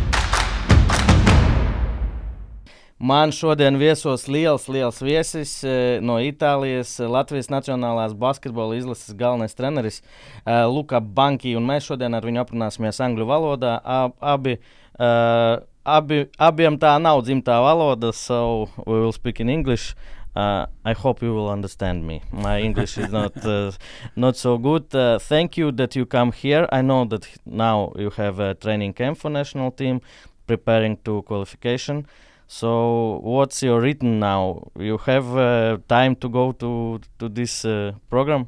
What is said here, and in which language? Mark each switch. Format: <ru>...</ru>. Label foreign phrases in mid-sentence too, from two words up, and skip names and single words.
<lv>Man šodien viesos liels viesis no Itālijas, Latvijas nacionālās basketbola izlases galvenais treneris Luka Banki, un mēs šodien ar viņu aprunāsimies angļu valodā. Abiem tā nav dzimtā valoda,</lv> <en>so we will speak in English. I hope you will understand me. My English is not so good. Thank you that you come here. I know that now you have a training camp for national team, preparing to qualification. So what's your written now? You have time to go to this program?</en>